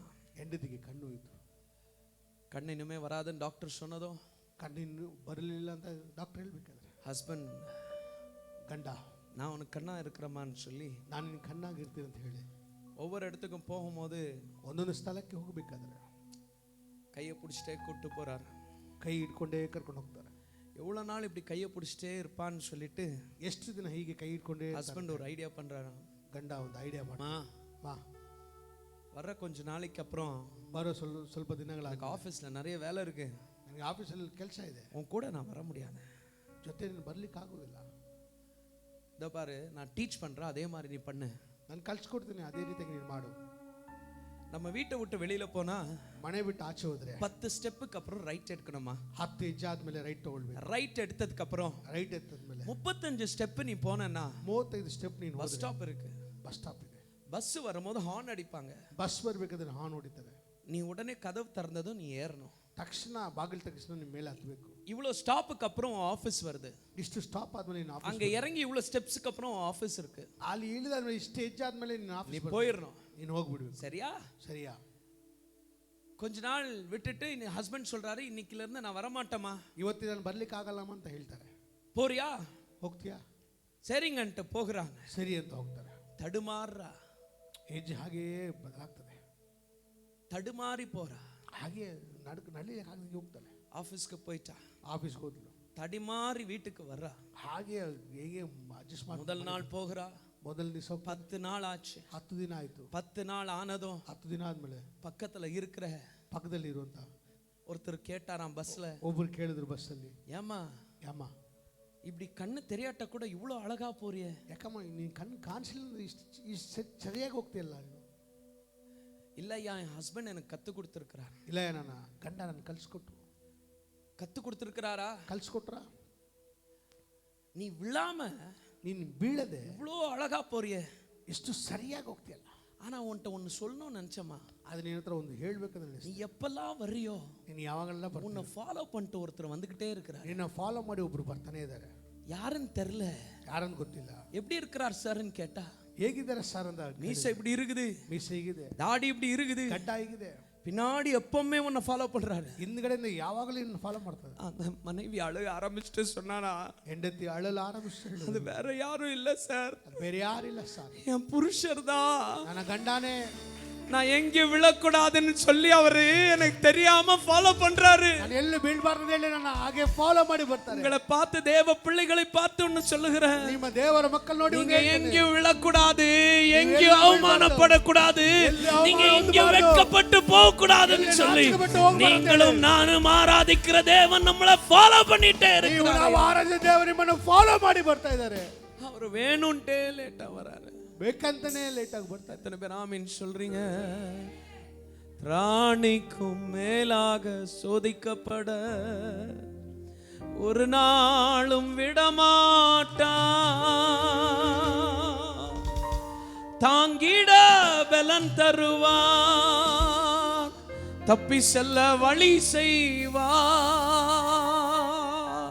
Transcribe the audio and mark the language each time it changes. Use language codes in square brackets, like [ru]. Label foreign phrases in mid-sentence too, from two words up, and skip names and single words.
[kn] ಹೆಂಡತಿಗೆ ಕಣ್ಣು ಹೋಯಿತು. [ta] கண் இனிமே வராதுன்னு டாக்டர் சொன்னதும் [kn] ಕಣ್ಣಿನ್ನು ಬರಲಿಲ್ಲ ಅಂತ ಡಾಕ್ಟರ್ ಹೇಳ್ಬೇಕಾದ್ರೆ [ta] ஹஸ்பண்ட் [kn] ಗಂಡ [ta] நான் உனக்கு கண்ணா இருக்கிறமான்னு சொல்லி [kn] ನಾನು ನಿನ್ನ ಕಣ್ಣಾಗಿರ್ತೀನಿ ಅಂತ ಹೇಳಿ [ta] ஒவ்வொரு இடத்துக்கும் போகும்போது [kn] ಒಂದೊಂದು ಸ್ಥಳಕ್ಕೆ ಹೋಗಬೇಕಾದ್ರೆ [ta] கையை பிடிச்சிட்டே கூட்டு போறாரு. [kn] ಕೈ ಹಿಡ್ಕೊಂಡೇ ಕರ್ಕೊಂಡು ಹೋಗ್ತಾರೆ. [ta] எவ்வளவு நாள் இப்படி கையை பிடிச்சிட்டே இருப்பான்னு சொல்லிட்டு [kn] ಎಷ್ಟು ದಿನ ಹೀಗೆ ಕೈ ಹಿಡ್ಕೊಂಡೇ [ta] ஹஸ்பண்ட் ஒரு ஐடியா பண்றாரு. [kn] ಗಂಡ ಒಂದು ಐಡಿಯಾ ಮಾಡಿ ಮಾ [ta] வர்ற கொஞ்ச நாளைக்கு அப்புறம் [kn] ಬರೋ ಸ್ವಲ್ಪ ದಿನಗಳಾಗ [ta] ஆஃபீஸ்ல நிறைய வேலை இருக்கு, [kn] ನನಗೆ ಆಫೀಸಲ್ಲಿ ಕೆಲಸ ಇದೆ, [ta] உன் கூட நான் வர முடியாது, [kn] ಜೊತೆ ನೀನು ಬರ್ಲಿಕ್ಕೆ ಆಗೋದಿಲ್ಲ. [ta] இதோ பாரு நான் டீச் பண்றேன், அதே மாதிரி நீ பண்ணு, [kn] ನಾನು ಕಲ್ಸ್ಕೊಡ್ತೀನಿ, ಅದೇ ರೀತಿಯಾಗಿ ನೀನು ಮಾಡು. [ta] நம்ம வீட்டை விட்டு வெளியில போனா [kn] ಮನೆ ಬಿಟ್ಟು ಆಚೆ ಹೋದ್ರೆ [ta] 10 ಸ್ಟೆಪ್க்கு அப்புறம் ரைட் எடுக்கணுமா, [kn] 10 ಹೆಜ್ಜೆ ಆದ್ಮೇಲೆ ರೈಟ್ ತಗೊಳ್ಬೇಕು. [ta] ரைட் எடுத்ததுக்கு அப்புறம் [kn] ರೈಟ್ ಎತ್ತದ್ಮೇಲೆ [ta] 35 ಸ್ಟೆಪ್ நீ போனேன்னா [kn] 35 ಸ್ಟೆಪ್ ನೀನು [en] bus stop [ta] இருக்கு, [en] bus stop [kn] ಇದೆ. [ta] பஸ் வரும்போது ஹார்ன் அடிப்பாங்க, [kn] ಬಸ್ ಬರ್ಬೇಕಾದ್ರೆ ಹಾರ್ನ್ ಹೊಡಿತಾರೆ. [ta] நீ உடனே கதவு திறந்ததும் நீ ஏறணும், [kn] ತಕ್ಷಣ ಬಾಗಿಲು ತಕ್ಷಣ ನಿಮ್ಮ ಮೇಲೆ ಹತ್ತಬೇಕು. [ta] இவ்வளவு ஸ்டாப்புக்கு அப்புறம் ஆபீஸ் வருது, [kn] ಇಷ್ಟು ಸ್ಟಾಪ್ ಆದ್ಮೇಲೆ ನೀನು [ta] அங்க இறங்கி இவ்வளவு ஸ்டெப்ஸ்க்கு அப்புறம் ஆபீஸ் இருக்கு, [kn] ಅಲ್ಲಿ ಇಳಿದಾದ್ಮೇಲೆ ಇಷ್ಟು ಹೆಜ್ಜೆ ಆದ್ಮೇಲೆ ನೀನು [ta] நீ [kn] ಆಫೀಸ್ [ta] போயிடணும். [kn] ನೀನು ಹೋಗ್ಬಿಡ್ಬೇಕು. [ta] சரியா? [kn] ಸರಿಯಾ? [ta] கொஞ்ச நாள் விட்டுட்டு ஹஸ்பண்ட் சொல்றாரு, இன்னைக்குல இருந்து நான் வரமாட்டேமா, [kn] ಇವತ್ತಿನ ನಾನು ಬರ್ಲಿಕ್ಕೆ ಆಗಲ್ಲಮ್ಮ ಅಂತ ಹೇಳ್ತಾರೆ. [ta] போறியா? [kn] ಹೋಗ್ತೀಯಾ? [ta] சரிங்கன்ட்டு போகிறாங்க. [kn] ಸರಿ ಅಂತ ಹೋಗ್ತಾರೆ. [ta] தடுமாறுறா, [kn] ಹೆಜ್ಜೆ ಹಾಗೆಯೇ ಬದಲಾಗ್ತದೆ. [ta] தடுமாறி போறா, [kn] ಹಾಗೆ ನಡಲಿಕ್ಕೆ ಹಾಗೆ ಹೋಗ್ತಾನೆ. [ta] ஆபீஸ்க்கு போயிட்டா, [kn] ಆಫೀಸ್ಗೆ ಹೋದ್ಲು. [ta] தடுமாறி வீட்டுக்கு வர்றா, [kn] ಹಾಗೆ ಹೇಗೆ ಅಡ್ಜಸ್ಟ್ ಮಾಡಿ [ta] முதல் நாள் போகிறா, [kn] ಮೊದಲ ದಿವಸ [ta] 10 நாள் ஆச்சு, [kn] 10 ದಿನ ಆಯ್ತು. [ta] 10 நாள் ஆனதும் [kn] 10 ದಿನ ಆದ್ಮೇಲೆ [ta] பக்கத்துல இருக்கிற [kn] ಪಕ್ಕದಲ್ಲಿ ಇರುವಂತ [ta] ஒருத்தர் கேட்டாராம் பஸ்ல, [kn] ಒಬ್ರು ಕೇಳಿದ್ರು ಬಸ್ಸಲ್ಲಿ, [ta] ஏமா [kn] ಯಮ್ಮ [ta] இப்படி கண்ணு தெரியாட்ட கூட இவ்வளோ அழகா போறியே, [kn] ಯಾಕಮ್ಮ ನೀನು ಕಣ್ಣು ಕಾಣಿಸಲಿಲ್ಲ, ಇಷ್ಟು ಸರಿಯಾಗಿ ಹೋಗ್ತಿಯಲ್ಲ ನೀನು? [ta] இல்லையா என் ஹஸ்பண்ட் எனக்கு கத்து கொடுத்துருக்கிறார். [kn] ಇಲ್ಲ ನನ್ನ ಗಂಡ ನನ್ನ ಕಲ್ಸ್ಕೊಟ್ರು. [ta] கத்து கொடுத்துருக்கிறாரா? [kn] ಕಲ್ಸ್ಕೊಟ್ರ? [ta] நீ விழாம [kn] ನೀನು ಬೀಳದೆ [ta] இவ்வளோ அழகா போறியே, [kn] ಎಷ್ಟು ಸರಿಯಾಗಿ ಹೋಗ್ತಿಯಲ್ಲ. [ta] ஆனா உன்கிட்ட ஒன்னு சொல்லணும்னு நினைச்சமா, [kn] ಅದು ನಿನ್ನ ಹತ್ರ ಒಂದು ಹೇಳ್ಬೇಕಂದ್ರೆ [ta] நீ எப்பெல்லாம் வர்றியோ [kn] ನೀನು ಯಾವಾಗೆಲ್ಲ [ta] உன்னை ஃபாலோ பண்ணிட்டு ஒருத்தர் வந்துகிட்டே இருக்கிறார். [kn] ನಿನ್ನ ಫಾಲೋ ಮಾಡಿ ಒಬ್ರು ಬರ್ತಾನೆ ಇದ್ದಾರೆ. [ta] யாருன்னு தெரியல, [kn] ಯಾರಂತ ಗೊತ್ತಿಲ್ಲ. [ta] எப்படி இருக்கிறார் சார்ன்னு கேட்டா, [kn] ಹೇಗಿದ್ದಾರೆ ಸರ್ ಅಂತ, [ta] மீசை இப்படி இருக்குது, [kn] ಮೀಸೆ ಹೇಗಿದೆ, [ta] தாடி இப்படி இருக்குது, [kn] ಗಡ್ಡ ಹೇಗಿದೆ, [ta] பின்னாடி எப்பவுமே உன்னை ஃபாலோ பண்றாரு. [kn] ಹಿಂದ್ಗಡೆಯಿಂದ ಯಾವಾಗಲೂ ನಿನ್ನ ಫಾಲೋ ಮಾಡ್ತಾರೆ. [ta] அந்த மனைவி அழுக ஆரம்பிச்சுட்டு சொன்னானா, [kn] ಹೆಂಡತಿ ಅಳಲು ಆರಂಭಿಸ್ತಾರೆ. [ta] அது வேற யாரும் இல்ல சார், [kn] ಬೇರೆ ಯಾರಿಲ್ಲ ಸರ್, [ta] என் புருஷர் தான். [kn] ನನ್ನ ಗಂಡನೇ. [ta] நான் எங்க விழக்கூடாதுன்னு சொல்லி அவரு எனக்கு தெரியாம ஃபாலோ பண்றாரு. [kn] ನಾನು ಎಲ್ಲಿ ಬೀಳ್ಬಾರ್ದು ಹೇಳಿ ನನ್ನ ಹಾಗೆ ಫಾಲೋ ಮಾಡಿ ಬರ್ತಾರೆ. [ta] உங்களை பார்த்து தேவ பிள்ளைகளை பார்த்து ஒன்னு சொல்லுகிறேன். [kn] ನಿಮ್ಮ ದೇವರ ಮಕ್ಕಳು ನೋಡಿ [ta] நீங்க எங்க விழக்கூடாது, எங்க அவமானப்படக்கூடாது, நீங்க எங்க வெட்கப்பட்டு போக கூடாதுன்னு சொல்லி நீங்களும் நானும் ஆராதிக்கிற தேவன் நம்மளை ஃபாலோ பண்ணிட்டே இருக்கிறார். [kn] ನಾವು ಆರಾಧ್ಯ ದೇವರು ನಿಮ್ಮನ್ನು ಫಾಲೋ ಮಾಡಿ ಬರ್ತಾ ಇದ್ದಾರೆ. [ta] அவர் வேணும்ட்டே லேட்டா வராரு. [kn] ಬೇಕಂತಾನೆ ಲೇಟ್ ಆಗಿ ಬರ್ತಾರೆ. [ta] எத்தனை பேர் ஆமீன் சொல்றீங்க? ராணிக்கும் மேலாக சோதிக்கப்பட ஒரு நாளும் விடமாட்டா, தாங்கிட பலன் தருவார், தப்பி செல்ல வழி செய்வார்.